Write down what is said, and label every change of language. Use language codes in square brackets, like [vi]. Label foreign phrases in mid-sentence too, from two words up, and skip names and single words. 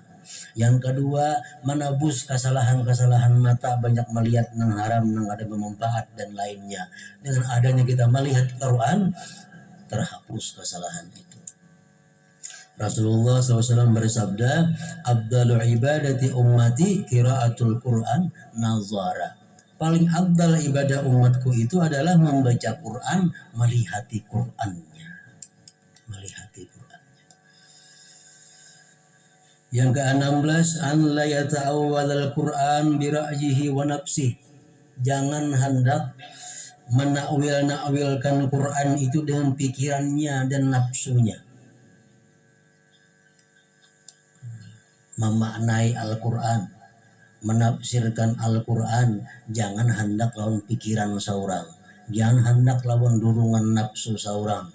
[id] Yang kedua menebus kesalahan-kesalahan mata, banyak melihat yang haram, yang ada bermanfaat dan lainnya. Dengan adanya kita melihat Quran, terhapus kesalahan itu. [ar] Rasulullah SAW bersabda, "أبدل عبادة أمتي قراءة القرآن نظرا." [id] Paling abdal ibadah umatku itu adalah membaca Quran, melihati Qurannya. Melihati Qurannya. [ar] Yang ke-16, أن لا يتأول القرآن برأيه ونفسه. [id] Jangan hendak menakwilkan Quran itu dengan pikirannya dan nafsunya. Memaknai Al-Quran, menafsirkan Al-Quran, jangan hendak lawan pikiran seorang, jangan hendak lawan dorongan nafsu seorang.